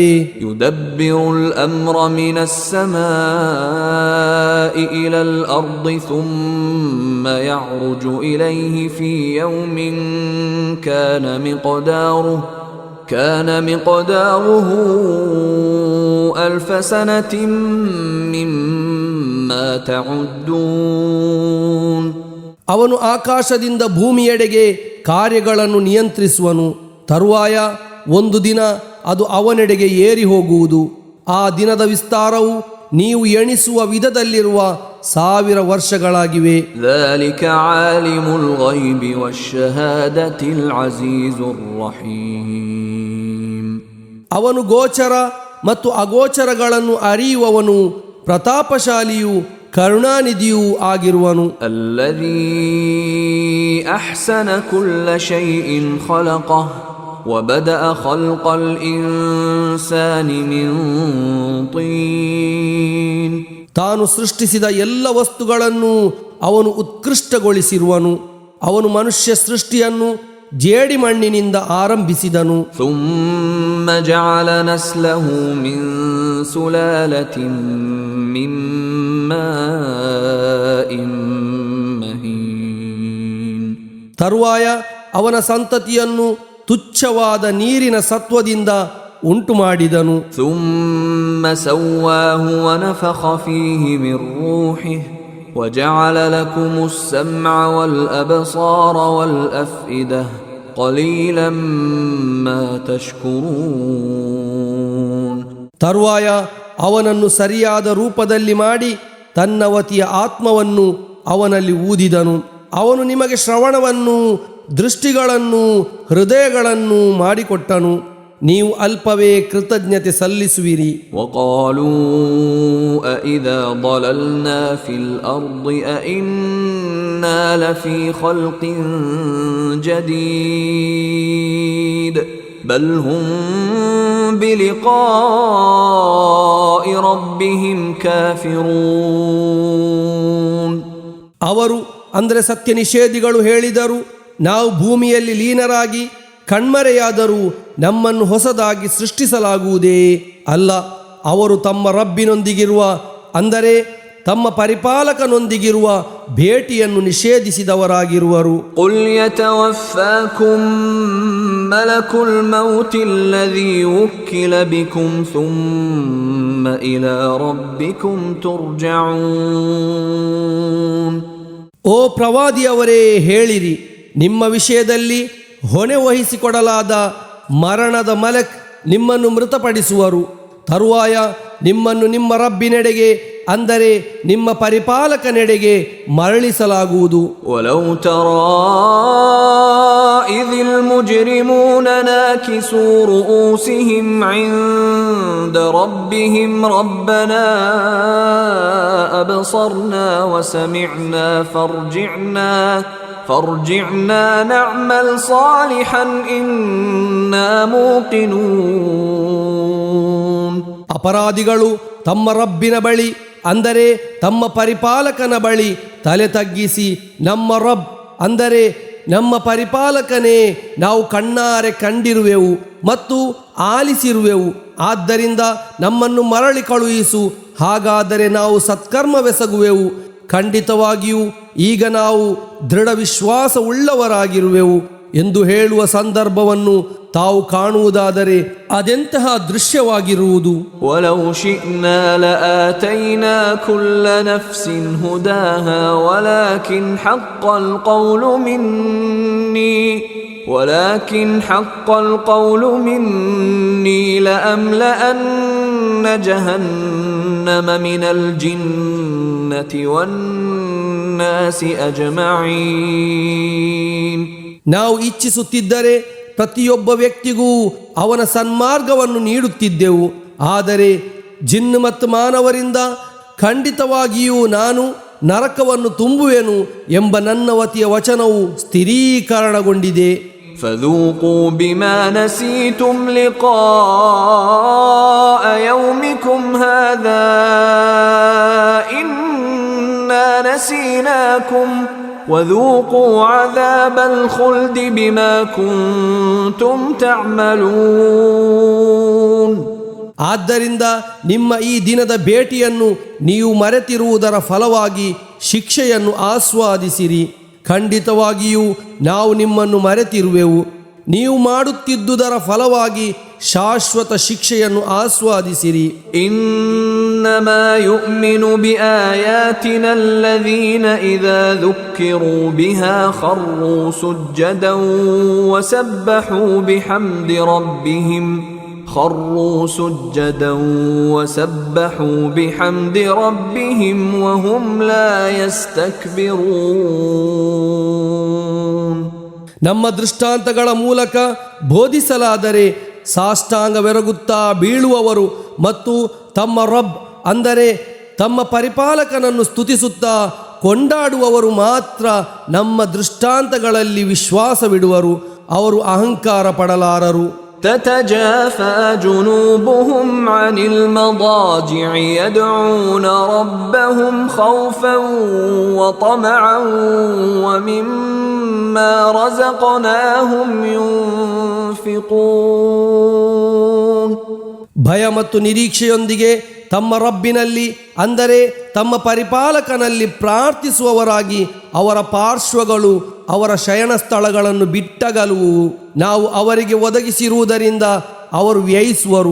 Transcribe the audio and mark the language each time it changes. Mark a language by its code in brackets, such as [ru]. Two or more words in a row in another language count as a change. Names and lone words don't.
[ar] يدبر الأمر من السماء إلى الأرض ثم يعرج إليه في يوم كان مقداره ألف سنة مما تعدون. [kn] ಅವನು ಆಕಾಶದಿಂದ ಭೂಮಿಯೆಡೆಗೆ ಕಾರ್ಯಗಳನ್ನು ನಿಯಂತ್ರಿಸುವನು. ತರುವಾಯ ಒಂದು ದಿನ ಅದು ಅವನೆಡೆಗೆ ಏರಿ ಹೋಗುವುದು. ಆ ದಿನದ ವಿಸ್ತಾರವು ನೀವು ಎಣಿಸುವ ವಿಧದಲ್ಲಿರುವ 1000 ವರ್ಷಗಳಾಗಿವೆ. [ar] ذلك عالم الغيب والشهادة العزيز الرحيم. [kn] ಅವನು ಗೋಚರ ಮತ್ತು ಅಗೋಚರಗಳನ್ನು ಅರಿಯುವವನು, ಪ್ರತಾಪಶಾಲಿಯೂ ಕರುಣಾನಿಧಿಯೂ ಆಗಿರುವನು. [ar] الذي أحسن كل شيء خلقه وبدأ خلق الإنسان من طين. [kn] ತಾನು ಸೃಷ್ಟಿಸಿದ ಎಲ್ಲ ವಸ್ತುಗಳನ್ನು ಅವನು ಉತ್ಕೃಷ್ಟಗೊಳಿಸಿರುವನು. ಅವನು ಮನುಷ್ಯ ಸೃಷ್ಟಿಯನ್ನು ಜೇಡಿಮಣ್ಣಿನಿಂದ ಆರಂಭಿಸಿದನು. [ar] ثم جعل نسله من سلالة من ماء مهين. [kn] ತರುವಾಯ ಅವನ ಸಂತತಿಯನ್ನು ತುಚ್ಛವಾದ ನೀರಿನ ಸತ್ವದಿಂದ ಉಂಟು ಮಾಡಿದನು. [ar] ثم سواه ونفخ فيه من روحه وجعل لكم السمع والأبصار والأفئدة قليلا ما تشكرون. [kn] ತರುವಾಯ ಅವನನ್ನು ಸರಿಯಾದ ರೂಪದಲ್ಲಿ ಮಾಡಿ ತನ್ನ ವತಿಯ ಆತ್ಮವನ್ನು ಅವನಲ್ಲಿ ಊದಿದನು. ಅವನು ನಿಮಗೆ ಶ್ರವಣವನ್ನು, ದೃಷ್ಟಿಗಳನ್ನು, ಹೃದಯಗಳನ್ನು ಮಾಡಿಕೊಟ್ಟನು. ನೀವು ಅಲ್ಪವೇ ಕೃತಜ್ಞತೆ ಸಲ್ಲಿಸುವಿರಿ. [ar] وقالوا أإذا ضللنا في الأرض أإنا لفي خلق جديد بل هم بلقاء ربهم كافرون. [kn] ಅವರು ಅಂದರೆ ಸತ್ಯ ನಿಷೇಧಿಗಳು ಹೇಳಿದರು, ನಾವು ಭೂಮಿಯಲ್ಲಿ ಲೀನರಾಗಿ ಕಣ್ಮರೆಯಾದರೂ ನಮ್ಮನ್ನು ಹೊಸದಾಗಿ ಸೃಷ್ಟಿಸಲಾಗುವುದೇ? ಅಲ್ಲ, ಅವರು ತಮ್ಮ ರಬ್ಬಿನೊಂದಿಗಿರುವ ಅಂದರೆ ತಮ್ಮ ಪರಿಪಾಲಕನೊಂದಿಗಿರುವ ಭೇಟಿಯನ್ನು ನಿಷೇಧಿಸಿದವರಾಗಿರುವರು. [ar] قل يتوفاكم ملك الموت الذي وكل بكم ثم إلى ربكم ترجعون. [kn] ಓ ಪ್ರವಾದಿಯವರೇ, ಹೇಳಿರಿ, ನಿಮ್ಮ ವಿಷಯದಲ್ಲಿ ಹೊಣೆ ವಹಿಸಿಕೊಡಲಾದ ಮರಣದ ಮಲಕ್ ನಿಮ್ಮನ್ನು ಮೃತಪಡಿಸುವರು. ತರುವಾಯ ನಿಮ್ಮನ್ನು ನಿಮ್ಮ ರಬ್ಬಿನೆಡೆಗೆ, ಅಂದರೆ ನಿಮ್ಮ ಪರಿಪಾಲಕನೆಡೆಗೆ ಮರಳಿಸಲಾಗುವುದು. [ar] ولو ترى إذ المجرمون ناكسوا رؤوسهم عند ربهم ربنا أبصرنا وسمعنا فارجعنا نعمل صالحا إنا موقنون. [kn] ಅಪರಾಧಿಗಳು ತಮ್ಮ ರಬ್ಬಿನ ಬಳಿ, ಅಂದರೆ ತಮ್ಮ ಪರಿಪಾಲಕನ ಬಳಿ ತಲೆ ತಗ್ಗಿಸಿ, ನಮ್ಮ ರಬ್, ಅಂದರೆ ನಮ್ಮ ಪರಿಪಾಲಕನೇ, ನಾವು ಕಣ್ಣಾರೆ ಕಂಡಿರುವೆವು ಮತ್ತು ಆಲಿಸಿರುವೆವು, ಆದ್ದರಿಂದ ನಮ್ಮನ್ನು ಮರಳಿ ಕಳುಹಿಸು, ಹಾಗಾದರೆ ನಾವು ಸತ್ಕರ್ಮವೆಸಗುವೆವು. ಖಂಡಿತವಾಗಿಯೂ ಈಗ ನಾವು ದೃಢ ವಿಶ್ವಾಸವುಳ್ಳವರಾಗಿರುವೆವು ಎಂದು ಹೇಳುವ ಸಂದರ್ಭವನ್ನು ತಾವು ಕಾಣುವುದಾದರೆ ಅದೆಂತಹ ದೃಶ್ಯವಾಗಿರುವುದು. [ar] ولو شئنا لآتينا كل نفس هداها ولكن حق القول مني لأملأن جهنم من الجنة والناس أجمعين. [kn] ನಾವು ಇಚ್ಛಿಸುತ್ತಿದ್ದರೆ ಪ್ರತಿಯೊಬ್ಬ ವ್ಯಕ್ತಿಗೂ ಅವನ ಸನ್ಮಾರ್ಗವನ್ನು ನೀಡುತ್ತಿದ್ದೆವು, ಆದರೆ ಜಿನ್ನು ಮತ್ತು ಮಾನವರಿಂದ ಖಂಡಿತವಾಗಿಯೂ ನಾನು ನರಕವನ್ನು ತುಂಬುವೆನು ಎಂಬ ನನ್ನ ವತಿಯ ವಚನವು ಸ್ಥಿರೀಕರಣಗೊಂಡಿದೆ. [ar] فذوقوا بما نسيتم لقاء يومكم هذا إنا نسيناكم وذوقوا عذاب الخلد بما كنتم تعملون. [kn] ಆದ್ದರಿಂದ ನಿಮ್ಮ ಈ ದಿನದ ಭೇಟಿಯನ್ನು ನೀವು ಮರೆತಿರುವುದರ ಫಲವಾಗಿ ಶಿಕ್ಷೆಯನ್ನು ಆಸ್ವಾದಿಸಿರಿ. ಖಂಡಿತವಾಗಿಯೂ ನಾವು ನಿಮ್ಮನ್ನು ಮರೆತಿರುವೆವು. ನೀವು ಮಾಡುತ್ತಿದ್ದುದರ ಫಲವಾಗಿ ಶಾಶ್ವತ ಶಿಕ್ಷೆಯನ್ನು ಆಸ್ವಾದಿಸಿರಿ. [ar] إنما يؤمن بآياتنا الذين إذا ذكروا بها خروا سجدا وسبحوا بحمد ربهم خروا سجدا وسبحوا بحمد ربهم وهم لا يستكبرون. [kn] ನಮ್ಮ ದೃಷ್ಟಾಂತಗಳ ಮೂಲಕ ಬೋಧಿಸಲಾದರೆ ಸಾಷ್ಟಾಂಗವೆರಗುತ್ತಾ ಬೀಳುವವರು ಮತ್ತು ತಮ್ಮ ರಬ್, ಅಂದರೆ ತಮ್ಮ ಪರಿಪಾಲಕನನ್ನು ಸ್ತುತಿಸುತ್ತಾ ಕೊಂಡಾಡುವವರು ಮಾತ್ರ ನಮ್ಮ ದೃಷ್ಟಾಂತಗಳಲ್ಲಿ ವಿಶ್ವಾಸವಿಡುವರು. ಅವರು ಅಹಂಕಾರ ಪಡಲಾರರು. [ar] تتجافى جنوبهم عن المضاجع يدعون ربهم خوفا وطمعا ومما رزقناهم ينفقون. [kn] ಭಯ ಮತ್ತು ನಿರೀಕ್ಷೆಯೊಂದಿಗೆ ತಮ್ಮ ರಬ್ಬಿನಲ್ಲಿ, ಅಂದರೆ ತಮ್ಮ ಪರಿಪಾಲಕನಲ್ಲಿ ಪ್ರಾರ್ಥಿಸುವವರಾಗಿ ಅವರ ಪಾರ್ಶ್ವಗಳು ಅವರ ಶಯನ ಸ್ಥಳಗಳನ್ನು ಬಿಟ್ಟಗಲುವು. ನಾವು ಅವರಿಗೆ ಒದಗಿಸಿರುವುದರಿಂದ ಅವರು ವ್ಯಯಿಸುವರು.